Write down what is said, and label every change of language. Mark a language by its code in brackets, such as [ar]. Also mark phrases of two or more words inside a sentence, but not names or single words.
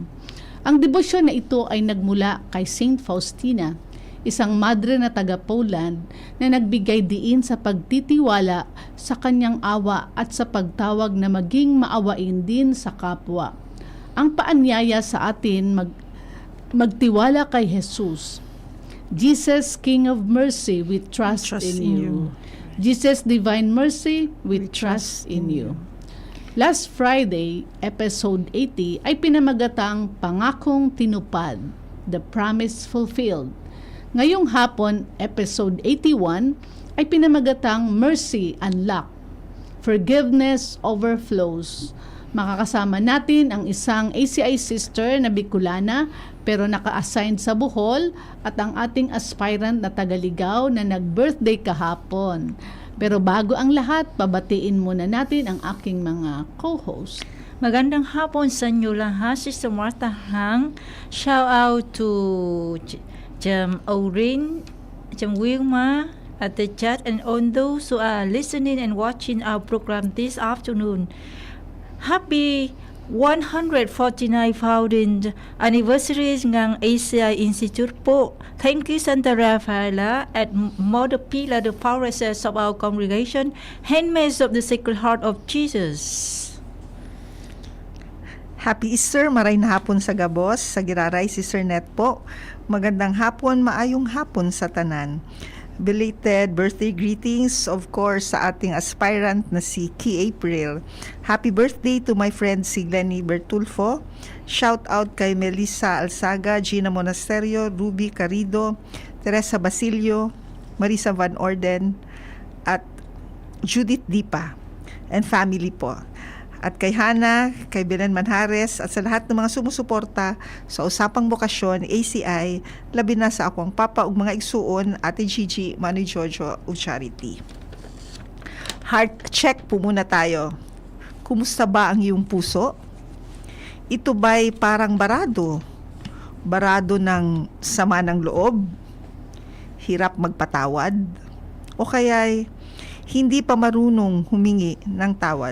[tl] Ang debosyon na ito ay nagmula kay Saint Faustina, isang madre na taga-Poland na nagbigay diin sa pagtitiwala sa kanyang awa at sa pagtawag na maging maawain din sa kapwa. Ang paanyaya sa atin magtiwala kay Jesus. [en] Jesus, King of Mercy, we trust in you. Jesus, Divine Mercy, we trust in you. Last Friday, episode 80, [tl] ay pinamagatang Pangakong Tinupad, [en] The Promise Fulfilled. [tl] Ngayong hapon, episode 81, ay pinamagatang Mercy Unlocked, Forgiveness Overflows. Makakasama natin ang isang ACI sister na Bicolana pero naka-assign sa Bohol at ang ating aspirant na tagaligaw na nag-birthday kahapon. Pero bago ang lahat, pabatiin muna natin ang aking mga co-host. Magandang hapon sa inyo lahat, Sister Martha Hang. [en] Shout out to Jam Orin, Jam Wilma, at the chat, and on those who are listening and watching our program this afternoon. Happy 149 founding anniversaries ng ACI Institute po. Thank you, Santa Rafaela at Mother Pila, the foundresses of our congregation, handmaids of the Sacred Heart of Jesus. Happy Easter, [bik] maray na hapon sa gabos, sa giraray si Sir Net po. [tl] Magandang hapon, [ceb] maayong hapon sa tanan. [en] Belated birthday greetings, of course, [tl] sa ating aspirant na si Key April. [en] Happy birthday to my friend si Glenny Bertulfo. Shout out [tl] kay Melissa Alsaga, Gina Monasterio, Ruby Carido, Teresa Basilio, Marisa Van Orden, at Judith Dipa [en] and family [tl] po. At kay Hana, kay Belen Manhares, at sa lahat ng mga sumusuporta sa Usapang Bukasyon, ACI, [ceb] labi na sa akong papa ug mga igsuon, Ate Gigi, Manoy Jojo, ug Charity. [en] Heart check [tl] po muna tayo. Kumusta ba ang iyong puso? Ito ba'y parang barado? Barado ng sama ng loob? Hirap magpatawad? O kaya'y hindi pa marunong humingi ng tawad?